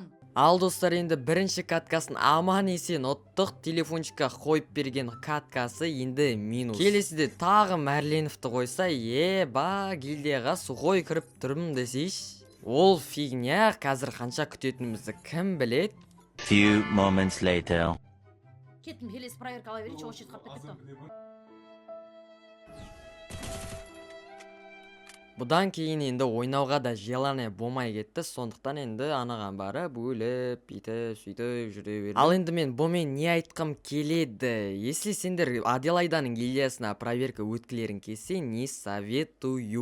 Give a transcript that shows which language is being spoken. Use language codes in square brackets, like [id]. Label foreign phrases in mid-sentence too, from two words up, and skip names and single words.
[kk] Ал достар, енді бірінші каткасын аман есен ұттық. Телефончикқа қойып берген каткасы енді минус. Келесіде тағы Мәрленовті қойса, еба, гильдияға сухой кіріп тұрмын десейш. Ол фигня, қазір қанша күтетінімізді кім білет? [en] Few moments later. [kk] Кеттім, келесі проверка ала берейінші, очет қап кетті. Бұдан кейін енді ойнауға да желание болмай кетті, сондықтан енді анаған барып өліп, сөйтіп жүре бердім. Ал енді мен бұмен не айтқым келеді? Если сендер Аделайданың гильдиясына проверка өткілерің келсе, [ru] не советую.